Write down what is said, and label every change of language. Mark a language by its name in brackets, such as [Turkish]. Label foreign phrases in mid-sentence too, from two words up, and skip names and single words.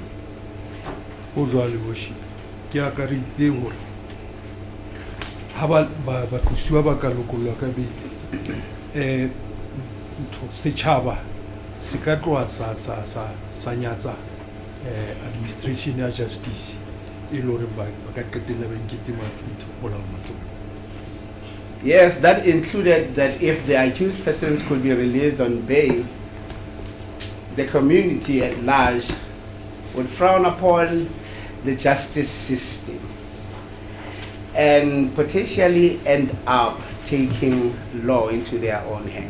[Southern Sotho] o jwale worship ke akaritse hore ha ba thusiwa ba ka lokolwa ka beng ntho setjhaba se ka tloa sa nyatsa administration ya justice e le hore ba ka qetella ba nketse mafitho molao matsong. [English] Yes, that included that if the accused persons could be released on bail, the community at large would frown upon the justice system and potentially end up taking law into their own hand.